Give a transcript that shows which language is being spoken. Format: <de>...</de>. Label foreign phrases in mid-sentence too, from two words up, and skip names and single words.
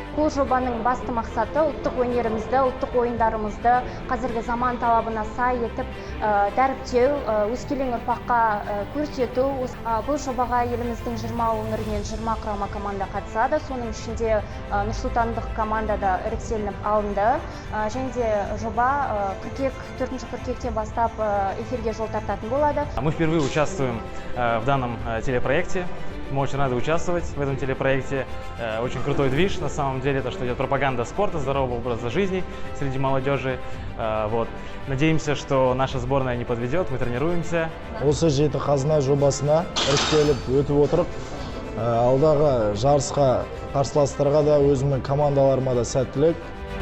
<kk>бұл жобаның басты мақсаты ұлттық өнерімізді, ұлттық ойындарымызды қазіргі заман талабына сай етіп дәріптеу, өскелең ұрпаққа көрсету. Бұл жобаға еліміздің 20 өңірінен 20 құрама команда қатысады. Соның ішінде нұрсұлтандық команда да іріктелініп алынды. Және де жоба 4 қыркүйектен бастап эфирге жол тартатын болады.</kk> <ru>Мы впервые участвуем в данном телепроекте. Мы очень рады участвовать в этом телепроекте. Очень крутой движ, на самом деле, то, что идет пропаганда спорта, здорового образа жизни среди молодежи. Вот. Надеемся, что наша сборная не подведет, мы тренируемся.</ru> <kk>Осы жеті қазына жобасына іріктеліп өтіп отырып, алдағы жарысқа қарсыластарға да өзімнің командаларыма да сәттілік.</kk>